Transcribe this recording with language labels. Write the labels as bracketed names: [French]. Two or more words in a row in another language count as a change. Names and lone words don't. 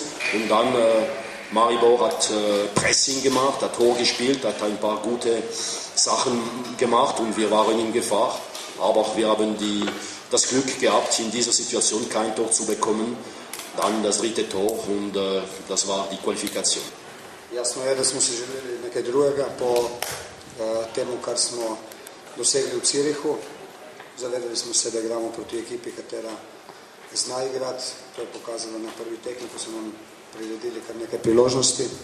[German] Und dann Maribor hat Pressing gemacht, hat hoch gespielt, hat ein paar gute Sachen gemacht und wir waren in Gefahr. Aber wir haben das Glück gehabt, in dieser Situation kein Tor zu bekommen. Dann das dritte Tor und das war die Kvalifikation. [Slovenian] Jasno je, da smo si želeli nekaj drugega po temu, kar smo dosegli v Zürichu. Zavedali smo se, da igramo proti ekipi, katera zna igrati. To je pokazalo na prvi tekmi, ko so nam priredili kar nekaj priložnosti.